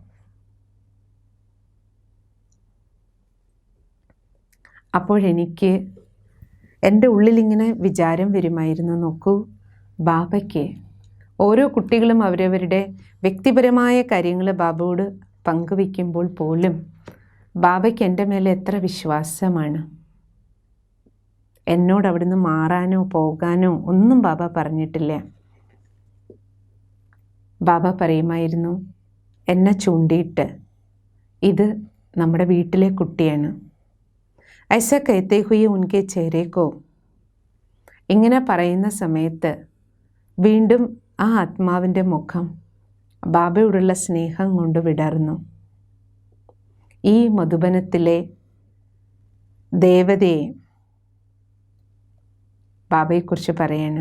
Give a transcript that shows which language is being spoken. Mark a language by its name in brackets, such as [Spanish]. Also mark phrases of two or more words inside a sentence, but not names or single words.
[Malayalam] അപ്പോഴെനിക്ക് എൻ്റെ ഉള്ളിലിങ്ങനെ വിചാരം വരുമായിരുന്നു, നോക്കൂ, ബാബയ്ക്ക് ഓരോ കുട്ടികളും അവരവരുടെ വ്യക്തിപരമായ കാര്യങ്ങൾ ബാബയോട് പങ്കുവയ്ക്കുമ്പോൾ പോലും ബാബയ്ക്ക് എൻ്റെ മേലെ എത്ര വിശ്വാസമാണ്. എന്നോട് അവിടുന്ന് മാറാനോ പോകാനോ ഒന്നും ബാബ പറഞ്ഞിട്ടില്ല. ബാബ പറയുമായിരുന്നു, എന്നെ ചൂണ്ടിയിട്ട്, ഇത് നമ്മുടെ വീട്ടിലെ കുട്ടിയാണ്. [Hindi] ऐसा कहते हुए उनके चेहरे को, [Malayalam] ഇങ്ങനെ പറയുന്ന സമയത്ത് വീണ്ടും ആ ആത്മാവിൻ്റെ മുഖം ബാബയോടുള്ള സ്നേഹം കൊണ്ട് വിടർന്നു. ഈ മധുബനത്തിലെ ദേവതയെ ബാബയെക്കുറിച്ച് പറയാണ്.